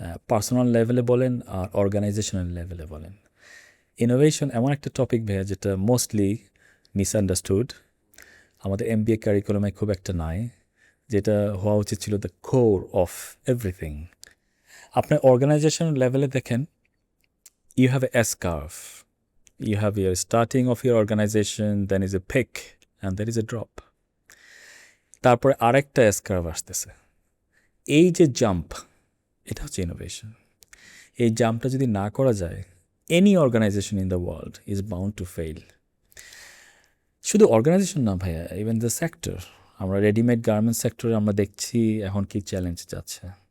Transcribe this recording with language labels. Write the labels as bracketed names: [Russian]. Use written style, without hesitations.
[Bangla] Personal লেভেলে বলেন আর organisational লেভেলে বলেন, ইনোভেশন এমন একটা টপিক ভাইয়া যেটা মোস্টলি মিসআন্ডারস্টুড, আমাদের MBA কারিকুলামে খুব একটা নাই, যেটা হওয়া উচিত ছিল [English] The core of everything. [Bangla] আপনার অর্গানাইজেশনাল লেভেলে দেখেন, [English] you have a S curve. You have your starting of your organization, then is a peak, and there is a drop. [Bangla] তারপরে আরেকটা S curve আসতেছে। এই যে জাম্প, এটা হচ্ছে ইনোভেশন। এই জাম্পটা যদি না করা যায়, [English] Any organization in the world is bound to fail. [Bangla] শুধু অর্গানাইজেশন না ভাইয়া, ইভেন দ্য সেক্টর, আমরা রেডিমেড গার্মেন্টস সেক্টরে আমরা দেখছি এখন কি চ্যালেঞ্জ যাচ্ছে।